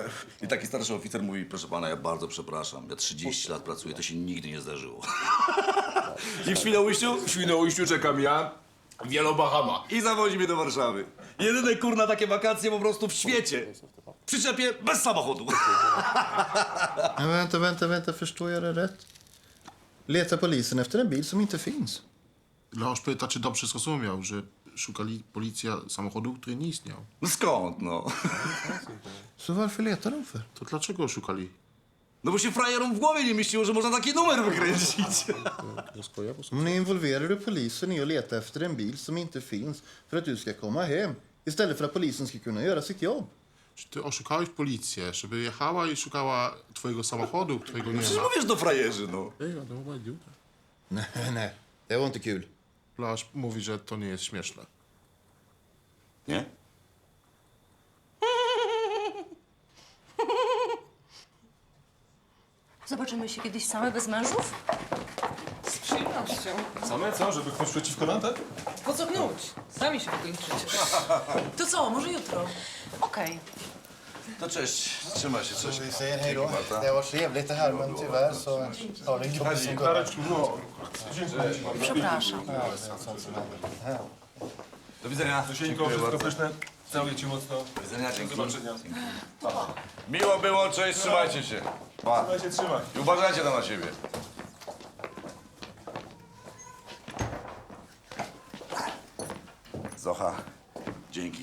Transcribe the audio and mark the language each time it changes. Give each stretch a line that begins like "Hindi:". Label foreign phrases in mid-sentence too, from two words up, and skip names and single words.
Polish: I taki starszy oficer mówi, proszę pana, ja bardzo przepraszam, ja 30 lat pracuję, to się nigdy nie zdarzyło. I w Świnoujściu? W Świnoujściu czekam ja, w Yellow Bahama. I zawozi mnie do Warszawy. Jedyne kurna takie wakacje po prostu w świecie. W przyczepie bez samochodu.
Swedish: Men vänta, förstår jag det rätt? Letar polisen efter en bil som inte finns?
Polish: Leoś pyta, czy dobrze zrozumiał, że szukali policja samochodu, który nie istniał. No skąd, no?
Swedish: Co varför letar de för?
Polish: To dlaczego szukali? No bo się frajerom w głowie nie mieściło, że można taki numer wykręcić.
Swedish: Men nu involverar du polisen i att leta efter en bil som inte finns för att du ska komma hem. Istället för att polisen ska kunna göra sitt jobb.
Polish: Czy ty oszukałeś policję, żeby jechała i szukała twojego samochodu, którego nie ma? Przecież mówisz do frajerzy, no.
Swedish: Nej, nej. Det var inte kul.
Polish: Leoś mówi, że to nie jest śmieszne. Nie? Zobaczymy się kiedyś same bez mężów? Z przyjemnością. Same co? Żeby ktoś przeciwko nam, tak? Po co gnuć? Sami się wykończycie. To co, może jutro? Okej. To cześć, trzymaj się, cześć.
Swedish: Vi säger hej då. Det var trevligt det här, men tyvärr så har det jobbigt som går.
Polish: Przepraszam. Do widzenia. Zosieńko, wszystko pyszne. Całuję cię mocno. Do widzenia, dzięki. Do zobaczenia. Miło było, cześć, trzymajcie się. Pa. Trzymaj się, trzymaj. I uważajcie tam na siebie. Zocha, dzięki.